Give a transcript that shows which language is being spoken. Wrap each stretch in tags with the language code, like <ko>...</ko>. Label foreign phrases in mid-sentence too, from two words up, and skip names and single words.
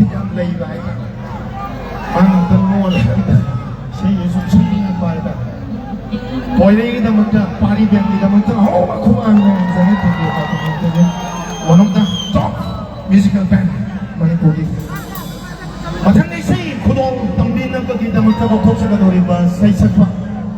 <mni>ꯂꯩꯕ ꯍꯥꯏꯇꯥꯔꯦ ꯃꯥꯅ ꯑꯝꯇꯪ ꯃꯣꯜꯂꯒ ꯏꯁꯩꯁꯦ ꯁꯨꯝ ꯁꯛꯅꯤꯡꯉꯛꯄ ꯍꯥꯏꯇꯥꯔꯦ ꯄꯣꯏꯔꯩꯒꯤꯗꯃꯛꯇ ꯄꯥꯔꯤꯕꯦꯟꯒꯤꯗꯃꯛꯇ ꯑꯍꯧꯕ ꯈꯨꯃꯥꯡ ꯃꯌꯥꯝꯁꯤꯅ ꯊꯦꯡꯅꯕ</mni> <en>one of the top musical band</en> <mni>ꯃꯅꯤꯄꯨꯔꯒꯤ ꯃꯊꯪ ꯏꯁꯩ ꯈꯨꯗꯣꯡ ꯇꯝꯕꯤꯅꯕꯒꯤꯗꯃꯛꯇ ꯂꯧꯊꯣꯛꯆꯒꯗꯧꯔꯤꯕ ꯁꯩꯁꯛꯄ</mni>